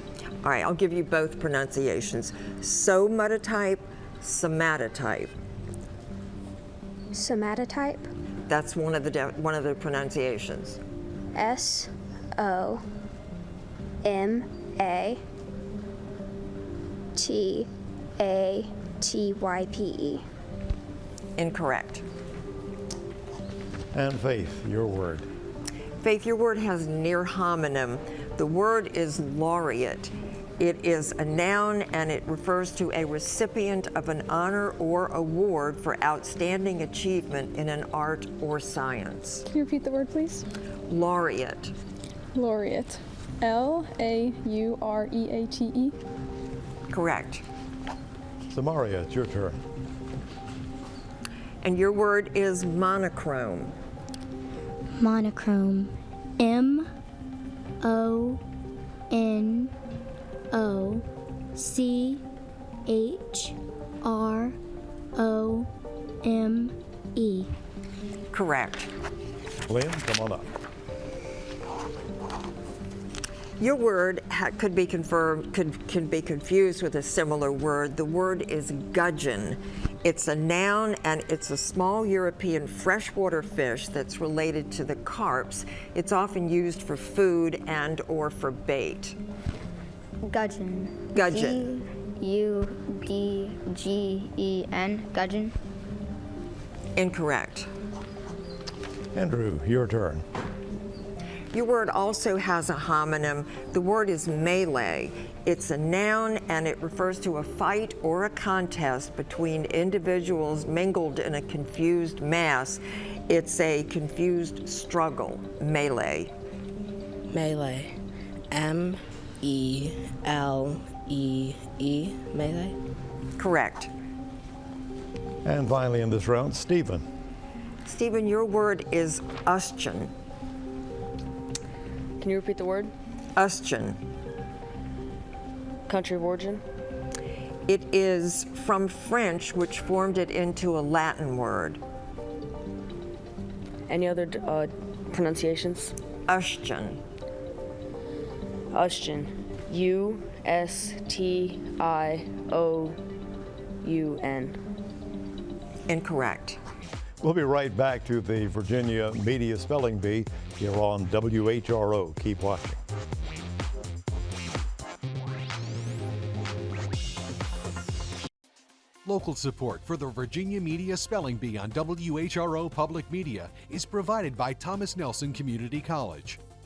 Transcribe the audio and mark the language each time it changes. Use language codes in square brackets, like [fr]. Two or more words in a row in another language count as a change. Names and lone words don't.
[en] All right, I'll give you both pronunciations. Somatotype, somatotype. Somatotype? That's one of the pronunciations. S-O-M-A-T-A-T-Y-P-E. Incorrect. And Faith, your word. Faith, your word has near homonym. The word is laureate. It is a noun and it refers to a recipient of an honor or award for outstanding achievement in an art or science. Can you repeat the word, please? Laureate. Laureate. L-A-U-R-E-A-T-E. Correct. Samaria, it's your turn. And your word is monochrome. Monochrome. M-O-N-O-C-H-R-O-M-E. Correct. Lynn, come on up. Your word could be confused with a similar word. The word is gudgeon. It's a noun and it's a small European freshwater fish that's related to the carps. It's often used for food and or for bait. Gudgeon. Gudgeon. G-U-D-G-E-N. Gudgeon. Incorrect. Andrew, your turn. Your word also has a homonym. The word is melee. It's a noun and it refers to a fight or a contest between individuals mingled in a confused mass. It's a confused struggle. Melee. Melee. M-E-L-E-E. Melee. Correct. And finally in this round, Stephen. Stephen, your word is ustion. Can you repeat the word? Ustion. Country of origin? It is from French, which formed it into a Latin word. Any other pronunciations? Ustion. Ustion. U-S-T-I-O-U-N. Incorrect. We'll be right back to the Virginia Media Spelling Bee here on WHRO. Keep watching. Local support for the Virginia Media Spelling Bee on WHRO Public Media is provided by Thomas Nelson Community College.